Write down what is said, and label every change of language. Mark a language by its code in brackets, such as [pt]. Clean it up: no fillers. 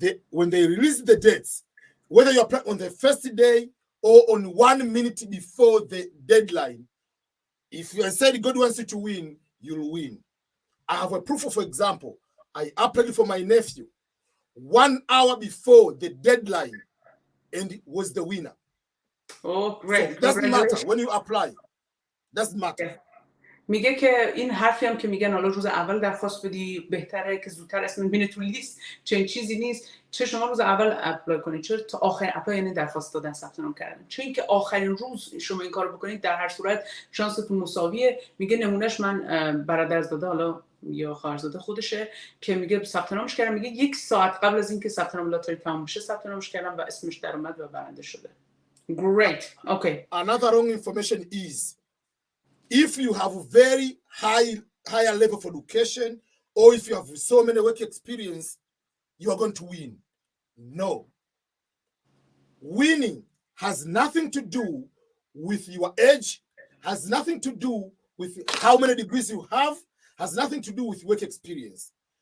[en] When they release the dates, whether you apply on the first day or on 1 minute before the deadline, if you said God wants you to win, you'll win. I have a proof. For example, I applied for my nephew 1 hour before the deadline, and he was the winner. Oh, great! So it doesn't matter when you apply. Doesn't matter. Yeah. [fa] میگه که این حرفی هم که میگن حالا روز اول درخواست بدی بهتره که زودتر اسم ببینه تو لیست، چنین چیزی نیست. چه شما روز اول اپلای کنید، چه تا آخر اپلای یعنی درخواست دادن ثبت نام کردن، چه اینکه آخرین روز شما این کارو بکنید در هر صورت شانستون مساویه. میگه نمونهش من برادرزاده حالا یا خواهرزاده خودشه که میگه ثبت نامش کردم، میگه 1 ساعت قبل از اینکه ثبت نام لاتاری تموم بشه ثبت نامش کردم و اسمش در اومد و برنده شده. [en] Great. Okay. Another wrong information is if you have a very higher level of education or if you have so many work experience, you are going to win. No. Winning has nothing to do with your age, has nothing to do with how many degrees you have, has nothing to do with work experience.